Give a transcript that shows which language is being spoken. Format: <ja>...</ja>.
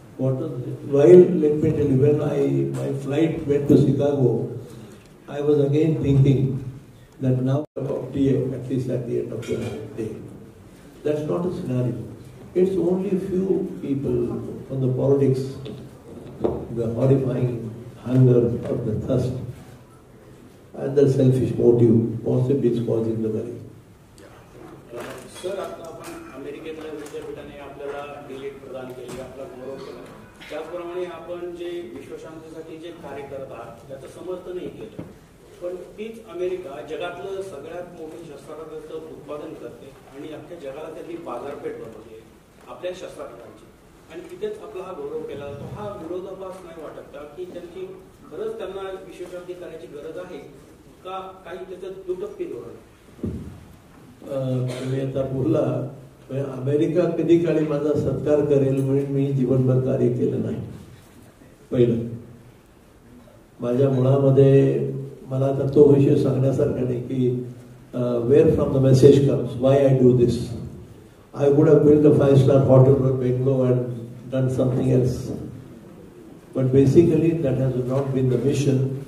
<en>While, let me tell you, when my flight went to Chicago, I was again thinking that now about TA, at least at the end of the day. That's not a scenario. It's only few people from the politics, the horrifying hunger or the thirst, and the selfish motive possibly is causing the worry.</en> <mr>Sir, आता आपण अमेरिकेतल्या विद्यापीठाने आपल्याला delete प्रदान केली, आपला गौरव केला. त्याचप्रमाणे आपण जे विश्वशांतीसाठी जे कार्य करत आहात त्याचं समर्थनही केलं. पण तीच अमेरिका जगातलं सगळ्यात मोठं शस्त्रास्त्राचं उत्पादन करते आणि अख्ख्या जगाला त्यातली बाजारपेठ बनवते आपल्या शस्त्रास्त्रांची. आणि तिथेच आपला हा गौरव केला जातो. हा विरोधाभास नाही वाटत का की त्यांची खरंच त्यांना विश्वशांती करायची गरज आहे का काही त्याचं दुटप्पी धोरण? तुम्ही आता बोलला अमेरिका कधी काळी माझा सत्कार करेल म्हणून मी जीवनभर कार्य केलं नाही. पहिलं माझ्या मुळामध्ये मला आता तो विषय सांगण्यासारखा नाही की</mr> <en>Where from the message comes, why I do this. I would have built a 5-star hotel in Bangalore and done something else. But basically that has not been the mission.</en>